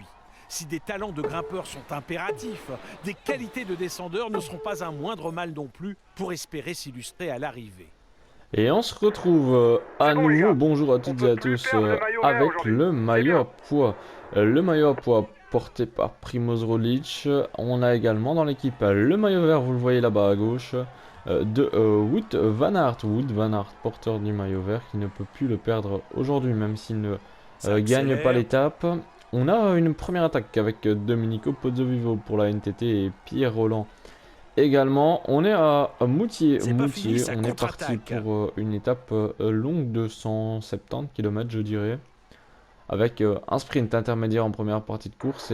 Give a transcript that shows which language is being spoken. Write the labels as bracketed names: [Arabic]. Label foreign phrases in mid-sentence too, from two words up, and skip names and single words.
[French] Si des talents de grimpeurs sont impératifs, des qualités de descendeurs ne seront pas un moindre mal non plus pour espérer s'illustrer à l'arrivée. Et on se retrouve à C'est bon, les nouveau, gars. bonjour à On toutes et peut à plus tous, perdre le maillot vert avec aujourd'hui. le C'est maillot bien. à poids. Le maillot à poids porté par Primoz Roglic. On a également dans l'équipe le maillot vert, vous le voyez là-bas à gauche, de Wout van Aert. Wout van Aert, porteur du maillot vert, qui ne peut plus le perdre aujourd'hui, même s'il ne Ça gagne pas accélère. l'étape. On a une première attaque avec Domenico Pozzovivo pour la NTT et Pierre Roland. Également, on est à Moutier. C'est pas fini, Moutier, ça on est parti contre-attaque. pour une étape longue de 170 km, je dirais, avec un sprint intermédiaire en première partie de course